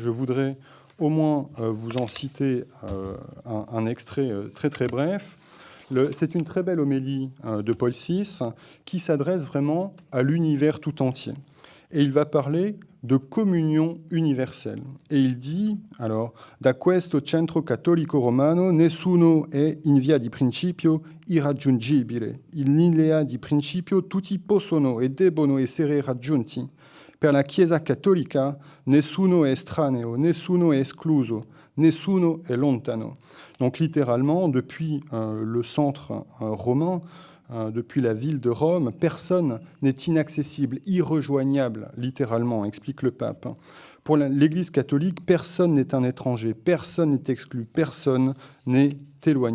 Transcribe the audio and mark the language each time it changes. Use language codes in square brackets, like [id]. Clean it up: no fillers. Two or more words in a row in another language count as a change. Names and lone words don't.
[fr] Je voudrais au moins vous en citer un extrait très très bref. C'est une très belle homélie de Paul VI qui s'adresse vraiment à l'univers tout entier. Et il va parler de communion universelle. Et il dit, alors, [it] da questo centro cattolico romano nessuno è in via di principio irraggiungibile. In linea di principio tutti possono e debbono essere raggiunti. Per la Chiesa cattolica nessuno è estraneo, nessuno è escluso, nessuno è lontano. [fr] Donc littéralement, depuis le centre romain, depuis la ville de Rome, personne n'est inaccessible, irrejoignable, littéralement, explique le pape. Pour l'Église catholique, personne n'est un étranger, personne n'est exclu, personne n'est éloigné.